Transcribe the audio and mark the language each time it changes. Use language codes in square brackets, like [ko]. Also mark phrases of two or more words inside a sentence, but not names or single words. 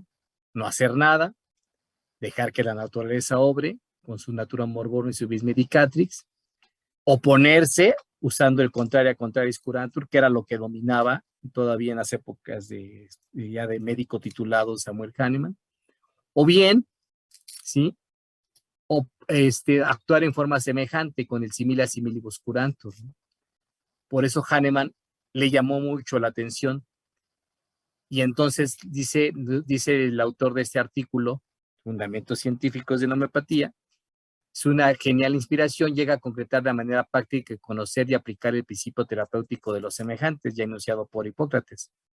[es] No hacer nada, dejar que la naturaleza obre con su [la] natura morborum [es] y su [la] vis medicatrix, [es] oponerse usando el [la] contraria contraris curantur, [es] que era lo que dominaba todavía en las épocas ya de médico titulado Samuel Hahnemann, o bien, ¿sí? O actuar en forma semejante con el [la] similia similibus curantur, [es] ¿no? Por eso Hahnemann le llamó mucho la atención. Y entonces dice el autor de este artículo, Fundamentos Científicos de la Homeopatía, es una genial inspiración, llega a concretar de manera práctica conocer y aplicar el principio terapéutico de los semejantes, ya enunciado por Hipócrates.